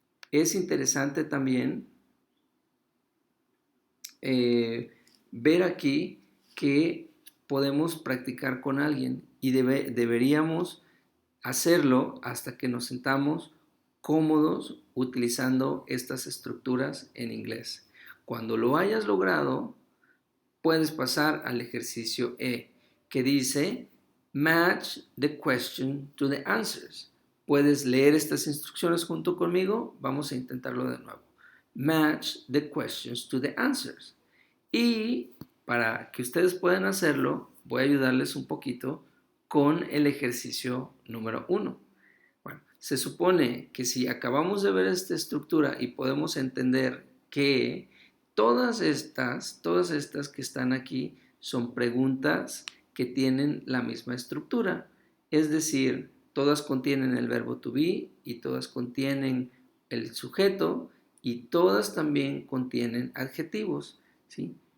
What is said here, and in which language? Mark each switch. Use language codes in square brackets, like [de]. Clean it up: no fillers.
[es] Es interesante también ver aquí que podemos practicar con alguien y deberíamos hacerlo hasta que nos sentamos cómodos utilizando estas estructuras en inglés. Cuando lo hayas logrado, puedes pasar al ejercicio E, que dice [en] match the question to the answers. [es] Puedes leer estas instrucciones junto conmigo. Vamos a intentarlo de nuevo. [en] Match the questions to the answers. [es] Y para que ustedes puedan hacerlo, voy a ayudarles un poquito con el ejercicio número 1. Bueno, se supone que si acabamos de ver esta estructura y podemos entender que todas estas que están aquí son preguntas que tienen la misma estructura, es decir, todas contienen el verbo to be y todas contienen el sujeto y todas también contienen adjetivos, ¿sí?